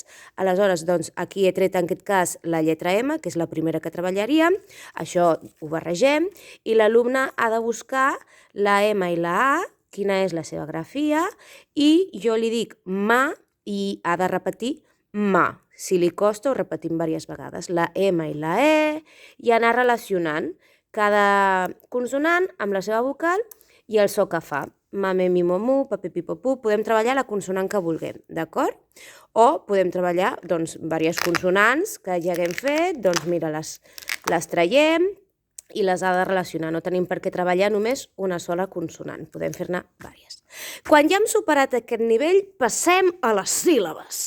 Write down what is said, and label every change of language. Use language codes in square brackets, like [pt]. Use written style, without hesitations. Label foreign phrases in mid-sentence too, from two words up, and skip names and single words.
[ca] Aleshores, doncs, aquí he tret en aquest cas la lletra M, que és la primera que treballaríem, això ho barregem, i l'alumne ha de buscar la M i la A, quina és la seva grafia, i jo li dic ma i ha de repetir ma. Si li costa, ho repetim diverses vegades. La M i la E, i anar relacionant cada consonant amb la seva vocal i el so que fa. Ma, me, mi, mo, mu, pa, pi, pi, po, pu. Podem treballar la consonant que vulguem, d'acord? O podem treballar, doncs, diverses consonants que ja haguem fet, doncs mira, les traiem i les ha de relacionar. No tenim per què treballar només una sola consonant, podem fer-ne diverses. Quan ja hem superat aquest nivell, passem a les síl·labes.